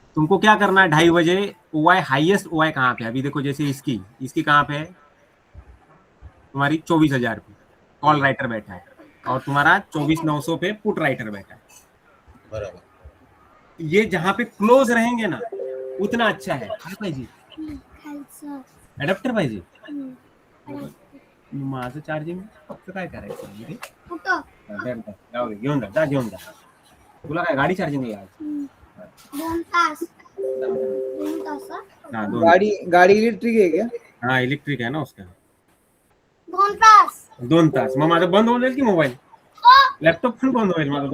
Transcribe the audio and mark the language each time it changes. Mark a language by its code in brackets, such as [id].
[hi] तुमको क्या करना है, 2:30 बजे ओआई हाईएस्ट ओआई कहाँ पे है? अभी देखो जैसे इसकी कहाँ पे है, तुम्हारी 24,000 पे कॉल राइटर बैठा है और तुम्हारा 24,900 पे पुट राइटर बैठा है। बराबर। ये जहाँ पे क्लोज रहेंगे ना उतना अच्छा है। [mr] काय पाहिजे? खालचं अडॅप्टर पाहिजे? हम्म. माझं चार्जिंग फक्त काय करायचं म्हणजे कुठं जाऊ दे, घेऊन जा घेऊन जा। तुला काय गाडी चार्जिंग आहे आज? 2 तास 2 तास हाँ, [hi] गाड़ी इलेक्ट्रिक है क्या? हाँ इलेक्ट्रिक है ना उसका। [mr] 2 तास 2 तास मग माझं बंद होऊन जाईल की मोबाईल, लॅपटॉप पण बंद होईल माझं।